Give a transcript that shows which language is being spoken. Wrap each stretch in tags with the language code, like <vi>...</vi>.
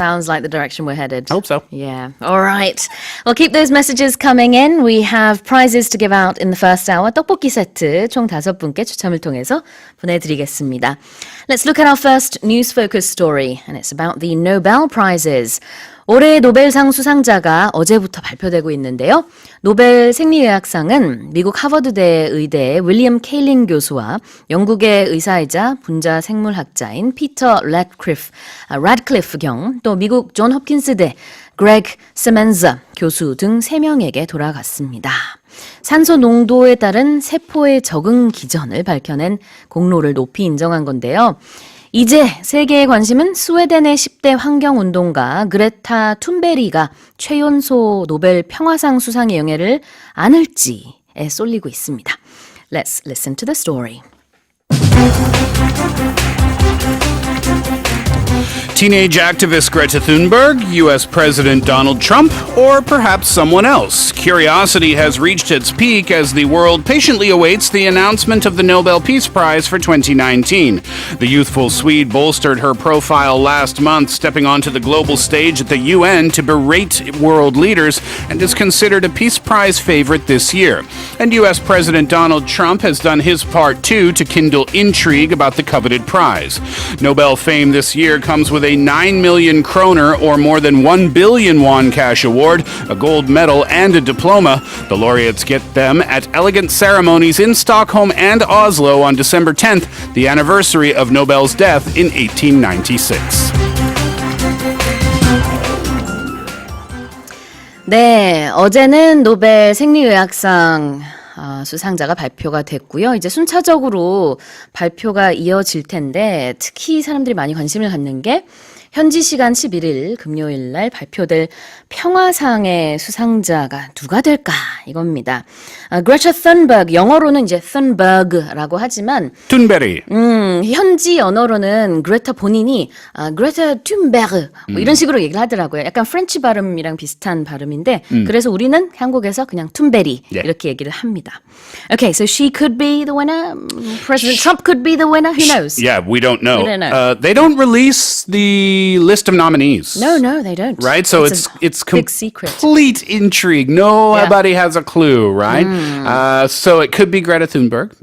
<en>Sounds like the direction we're headed. Hope so. Yeah. All right. Well, keep those messages coming in. We have prizes to give out in the first hour.</en> <ko>떡볶이 세트 총 5분께 추첨을 통해서 보내드리겠습니다. 알려드리겠습니다.</ko> <en>Let's look at our first news focus story, and it's about the Nobel Prizes.</en> <ko>올해의 노벨상 수상자가 어제부터 발표되고 있는데요. 노벨 생리의학상은 미국 하버드대 의대의 윌리엄 케일링 교수와 영국의 의사이자 분자 생물학자인 피터 래드클리프 경, 또 미국 존 홉킨스대 그레그 세멘자 교수 등 3명에게 돌아갔습니다. 산소 농도에 따른 세포의 적응 기전을 밝혀낸 공로를 높이 인정한 건데요. 이제 세계의 관심은 스웨덴의 10대 환경운동가 그레타 툰베리가 최연소 노벨 평화상 수상의 영예를 안을지에 쏠리고 있습니다.</ko> <en>Let's listen to the story. Teenage activist Greta Thunberg, U.S. President Donald Trump, or perhaps someone else. Curiosity has reached its peak as the world patiently awaits the announcement of the Nobel Peace Prize for 2019. The youthful Swede bolstered her profile last month, stepping onto the global stage at the UN to berate world leaders, and is considered a Peace Prize favorite this year. And U.S. President Donald Trump has done his part too to kindle intrigue about the coveted prize. Nobel fame this year comes with a 9 million kroner or more than 1 billion won cash award, a gold medal, and a diploma. The laureates get them at elegant ceremonies in Stockholm and Oslo on December 10th, the anniversary of Nobel's death in 1896.</en> <ko>네, 어제는 노벨 생리의학상 수상자가 발표가 됐고요. 이제 순차적으로 발표가 이어질 텐데 특히 사람들이 많이 관심을 갖는 게 현지 시간 11일 금요일 날 발표될 평화상의 수상자가 누가 될까 이겁니다. 그레타 툰버그, 영어로는 이제 툰버그라고 하지만 툰베리. 현지 언어로는 그레타 본인이 그레타 툰베르 뭐 이런 식으로 얘기를 하더라고요. 약간 프렌치 발음이랑 비슷한 발음인데 그래서 우리는 한국에서 그냥 툰베리 이렇게 얘기를 합니다.</ko> <en>Okay, so she could be the winner. President Trump could be the winner. Who knows? Yeah, we don't know. We don't know. They don't release the list of nominees. No, they don't. Right? So it's big secret. complete intrigue. Nobody has a clue, right? So it could be Greta Thunberg.</en>